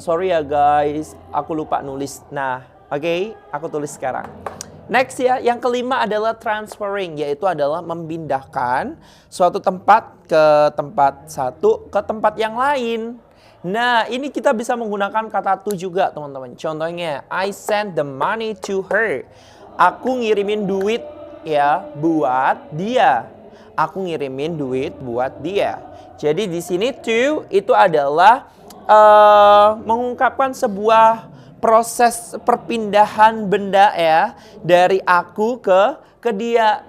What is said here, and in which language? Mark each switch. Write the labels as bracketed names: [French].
[Indonesian] Sorry ya guys, aku lupa nulis. Nah, oke, aku tulis sekarang. Next ya, yang kelima adalah transferring, yaitu adalah memindahkan suatu tempat ke tempat satu ke tempat yang lain. Nah, ini kita bisa menggunakan kata to juga, teman-teman. [English] Contohnya, I sent the money to her. [Indonesian] Aku ngirimin duit ya buat dia. Aku ngirimin duit buat dia. Jadi di sini to itu adalah mengungkapkan sebuah proses perpindahan benda ya dari aku ke dia.